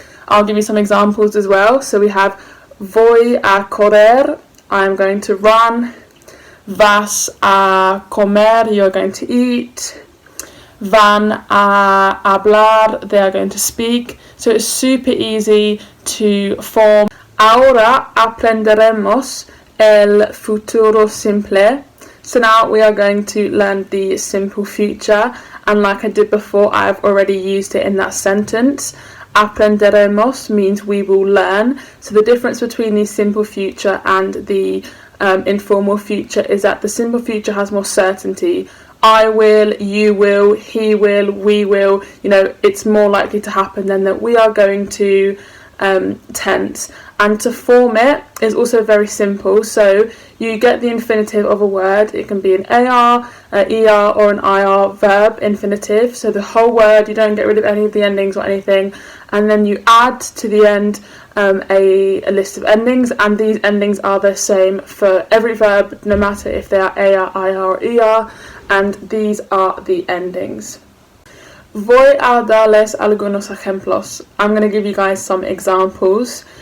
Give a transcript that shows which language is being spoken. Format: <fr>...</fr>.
<en>I'll give you some examples as well. So we have</en> <es>voy a correr,</es> <en>I'm going to run.</en> <es>Vas a comer,</es> <en>you're going to eat.</en> <es>Van a hablar,</es> <en>they are going to speak. So it's super easy to form.</en> <es>Ahora aprenderemos el futuro simple.</es> <en>So now we are going to learn the simple future, and like I did before, I have already used it in that sentence. Aprenderemos means we will learn. So the difference between the simple future and the informal future is that the simple future has more certainty. I will, you will, he will, we will, it's more likely to happen than that we are going to tense. And to form it is also very simple. So you get the infinitive of a word. It can be an AR, ER or an IR verb infinitive. So the whole word, you don't get rid of any of the endings or anything. And then you add to the end a list of endings, and these endings are the same for every verb, no matter if they are AR, IR or ER, and these are the endings.</en> <es>Voy a darles algunos ejemplos.</es> <en>I'm going to give you guys some examples.</en>